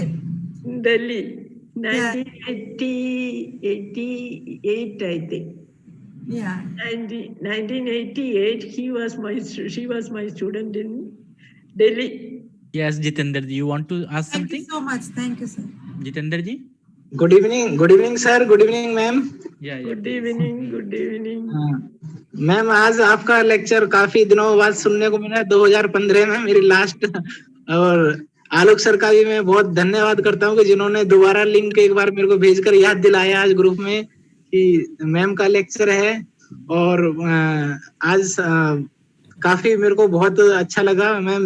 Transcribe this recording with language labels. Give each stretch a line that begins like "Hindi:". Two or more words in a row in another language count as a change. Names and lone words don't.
English: In Delhi, 1988, I think. Yeah. 1988, she was my student in Delhi. Yes, Jitender ji, you want to ask something? Thank you so much. Thank you, sir. Jitender ji. Good evening, sir. Good evening, ma'am. Yeah. Good evening.
Hindi: मैम आज आपका लेक्चर काफी दिनों बाद सुनने को मिला। 2015 में मेरी लास्ट, और आलोक सर का भी मैं बहुत धन्यवाद करता हूँ कि जिन्होंने दोबारा लिंक एक बार मेरे को भेजकर याद दिलाया आज ग्रुप में कि मैम का लेक्चर है। और आज काफी मेरे को बहुत अच्छा लगा मैम।